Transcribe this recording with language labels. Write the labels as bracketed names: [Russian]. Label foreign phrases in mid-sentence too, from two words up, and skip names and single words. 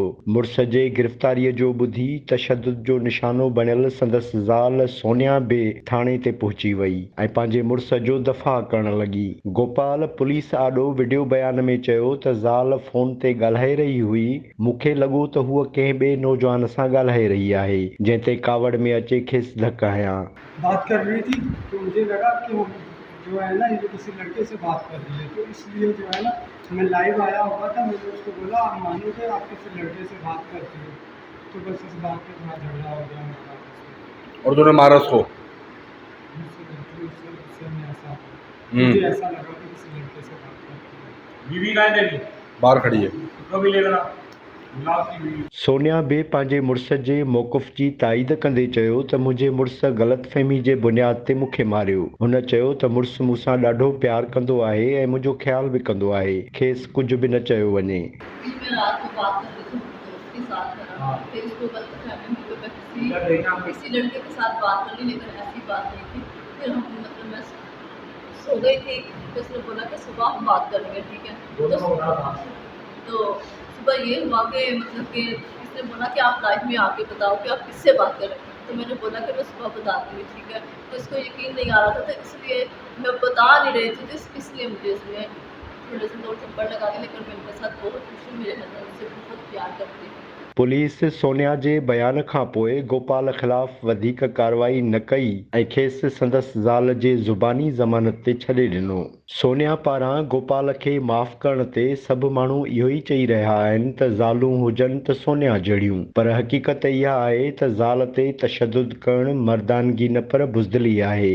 [Sindhi] मुड़िस जे गिरफ़्तारीअ जो ॿुधी तशदुद जो निशानो बणियल संदसि ज़ाल सोनिया बि थाणे ते पहुची वई ऐं पंहिंजे मुड़िस जो दफ़ा करण लॻी। गोपाल पुलिस आॾो वीडियो बयान में चयो त ज़ाल फोन ते ॻाल्हाए रही हुई, मूंखे लॻो त हूअ कंहिं ॿिए नौजवान सां ॻाल्हाए रही आहे जंहिं ते कावड़ में अचे खेसि धक हयां। [Urdu] بات کر رہی تھی تو مجھے لگا کہ وہ جو ہے نا یہ کسی لڑکے سے بات کر رہی ہے، تو اس لیے جو ہے نا میں لائیو آیا ہوا تھا. میں نے اس کو بولا آپ مانوگے آپ کسی لڑکے سے بات کرتے ہو، تو بس اس بات پہ تھوڑا جھگڑا ہو گیا میرا آپس میں. اور تُو نے مارا اس کو? مجھے ایسا لگا کہ کسی لڑکے سے بات کرتے ہو. بیوی کہاں ہے تیری؟ باہر کھڑی ہے۔ تو بھی لے کر آ. [Sindhi] सोनिया बि पंहिंजे मुड़िस जे मौक़िफ़ जी ताईद कंदे चयो त मुंहिंजे मुड़िस ग़लतफ़हमी जे बुनियाद ते मूंखे मारियो। हुन चयो त मुड़िस मूंसां ॾाढो प्यार कंदो आहे ऐं मुंहिंजो ख्याल बि कंदो आहे, खेसि कुझु बि न चयो वञे। [Urdu] کسی لڑکے کے ساتھ بات کر لی، لیکن ایسی بات نہیں تھی. پھر ہم میں سو گئی تھی، تو اس نے بولا کہ صبح ہم بات کریں گے، ٹھیک ہے. تو صبح یہ ہوا کہ کہ اس نے بولا کہ آپ لائف میں آ کے بتاؤ کہ آپ کس سے بات کریں. تو میں نے بولا کہ میں صبح بتاتی ہوں، ٹھیک ہے۔ تو اس کو یقین نہیں آ رہا تھا، تو اس لیے میں بتا نہیں رہی تھی، اس لیے مجھے اس میں تھوڑے سے 2 تھپڑ لگا کے، لیکن میں ان کے ساتھ بہت خوش ہوں، میرے ہسبینڈ سے بہت پیار کرتی ہوں. [Sindhi] पुलिस सोनिया जे बयान खां पोइ गोपाल ख़िलाफ़ वधीक कार्रवाई न कई ऐं खेसि संदसि ज़ाल जे ज़ुबानी ज़मानत ते छॾे ॾिनो। सोनिया पारां गोपाल खे माफ़ करण ते सभु माण्हू इहो ई चई रहिया आहिनि त ज़ालूं हुजनि त सोनिया जहिड़ियूं, पर हक़ीक़त इहा आहे त ज़ाल ते तशदुद करणु मर्दानगी न पर बुज़दिली आहे।